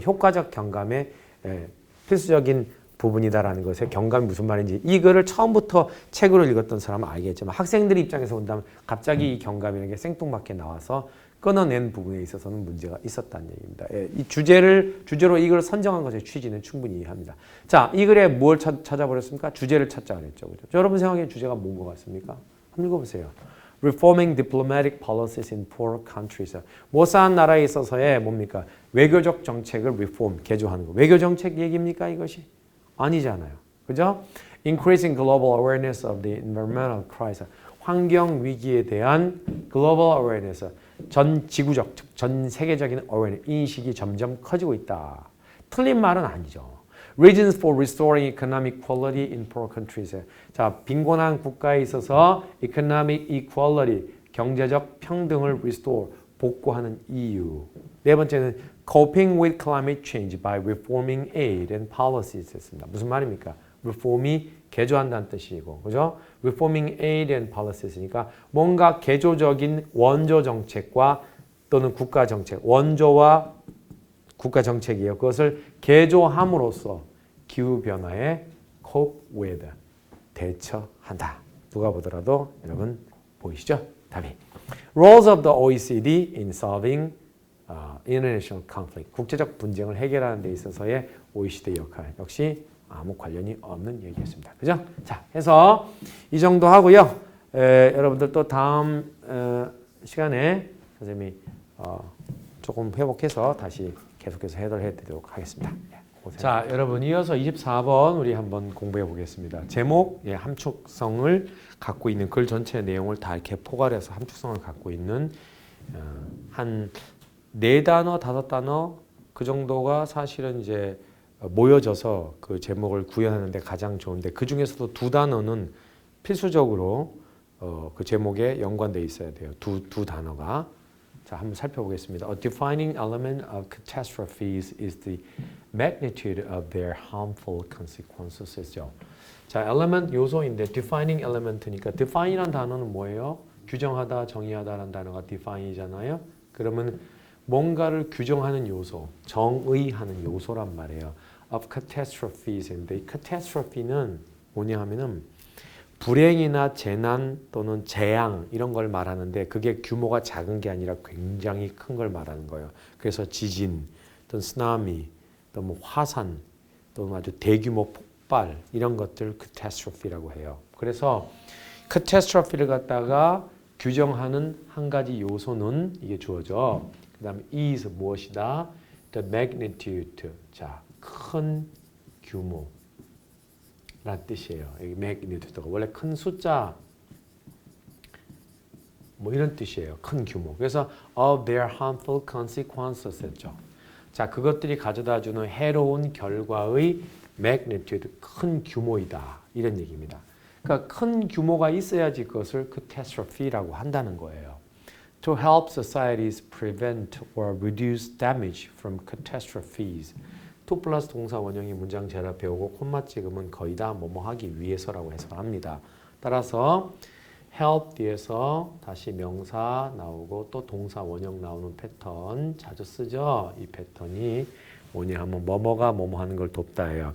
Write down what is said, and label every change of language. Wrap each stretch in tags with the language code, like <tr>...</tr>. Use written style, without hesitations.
<ko>효과적 경감의 필수적인 부분이다라는 것에 경감이 무슨 말인지 이거를 처음부터 책으로 읽었던 사람은 알겠지만 학생들 입장에서 본다면 갑자기 이 경감이라는 게 생뚱맞게 나와서 끊어낸 부분에 있어서는 문제가 있었다는 얘기입니다. 예, 이 주제로 이걸 선정한 것의 취지는 충분히 이해합니다. 자, 이 글에 뭘 찾아버렸습니까? 주제를 찾자 그랬죠. 그죠? 여러분 생각에 주제가 뭔 것 같습니까? 한번 읽어보세요.</ko> <en>Reforming diplomatic policies in poor countries.</en> <ko>못 사는 나라에 있어서의 뭡니까? 외교적 정책을 reform, 개조하는 거. 외교 정책 얘기입니까? 이것이? 아니잖아요. 그죠?</ko> <en>Increasing global awareness of the environmental crisis.</en> <ko>환경 위기에 대한 global awareness. 전 지구적, 즉 전 세계적인 awareness, 인식이 점점 커지고 있다. 틀린 말은 아니죠.</ko> <en>Reasons for restoring economic equality in poor countries.</en> <ko>자, 빈곤한 국가에 있어서 economic equality, 경제적 평등을 restore, 복구하는 이유. 네 번째는</ko> <en>coping with climate change by reforming aid and policies</en> <ko>했습니다. 무슨 말입니까? reform이 개조한다는 뜻이고, 그죠?</ko> <en>reforming aid and policies.</en> <ko>니까 뭔가 개조적인 원조 정책과 또는 국가 정책, 원조와 국가 정책이에요. 그것을 개조함으로써 기후 변화에 cope with, 대처한다. 누가 보더라도 여러분 보이시죠? 답이.</ko> <en>Roles of the OECD in solving international conflict.</en> <ko>국제적 분쟁을 해결하는 데 있어서의 OECD 역할. 역시 아무 관련이 없는 얘기였습니다. 그죠? 자, 해서 이 정도 하고요. 여러분들 또 다음 시간에 선생님이 조금 회복해서 다시 계속해서 해결해 드리도록 하겠습니다. 자, 여러분 이어서 24번 우리 한번 공부해 보겠습니다. 제목, 함축성을 갖고 있는 글 전체 내용을 다 이렇게 포괄해서 함축성을 갖고 있는 한 4단어, 5단어 그 정도가 사실은 이제 모여져서 그 제목을 구현하는 데 가장 좋은데 그 중에서도 2단어는 필수적으로 그 제목에 연관되어 있어야 돼요. 두 단어가. 자, 한번 살펴보겠습니다.</ko> <en>A defining element of catastrophes is the magnitude of their harmful consequences죠.</en> <ko>자, element 요소인데 defining element니까 define이란 단어는 뭐예요? 규정하다, 정의하다라는 단어가 define이잖아요. 그러면 뭔가를 규정하는 요소, 정의하는 요소란 말이에요. of catastrophes인데 이 catastrophe는 뭐냐 하면은 불행이나 재난 또는 재앙 이런 걸 말하는데 그게 규모가 작은 게 아니라 굉장히 큰 걸 말하는 거예요. 그래서 지진, 또는 쓰나미, 또 뭐 화산, 또 아주 대규모 폭발 이런 것들 catastrophe라고 해요. 그래서 catastrophe를 갖다가 규정하는 한 가지 요소는 이게 주어져. 그다음에 is 무엇이다?</ko> <en>The magnitude.</en> <ko>자, 큰 규모. 라는 뜻이에요. 여기 magnitude가 원래 큰 숫자 뭐 이런 뜻이에요. 큰 규모. 그래서</ko> <en>of their harmful consequences</en> <ko>했죠. 자, 그것들이 가져다주는 해로운 결과의 magnitude, 큰 규모이다. 이런 얘기입니다. 그러니까 큰 규모가 있어야지 그것을 catastrophe라고 한다는 거예요.</ko> <en>To help societies prevent or reduce damage from catastrophes.</en> <ko>to 플러스 동사 원형이 문장 재라 배우고 콤마 찍으면 거의 다 뭐뭐 하기 위해서라고 해석합니다. 따라서 help 뒤에서 다시 명사 나오고 또 동사 원형 나오는 패턴 자주 쓰죠. 이 패턴이 뭐냐 하면 뭐뭐가 뭐뭐 하는 걸 돕다예요.</ko>